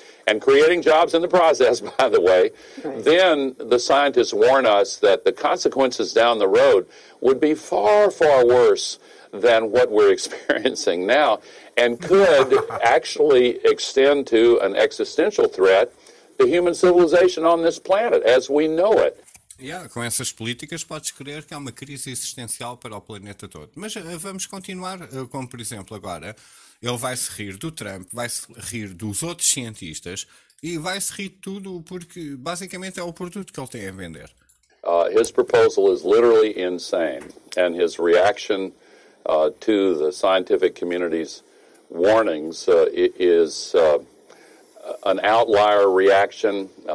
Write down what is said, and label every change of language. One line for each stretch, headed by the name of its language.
English: and creating jobs in the process, by the way, then the scientists warn us that the consequences down the road would be far, far worse than what we're experiencing now and could actually extend to an existential threat to human civilization on this planet as we know it.
Portuguese: Yeah, com essas políticas podes crer que há uma crise existencial para o planeta todo. Mas vamos continuar, como por exemplo agora, ele vai-se rir do Trump, vai-se rir dos outros cientistas e vai-se rir de tudo porque basicamente é o produto que ele tem a vender.
English: His proposal is literally insane, and his reaction to the scientific community's warnings is an outlier reaction.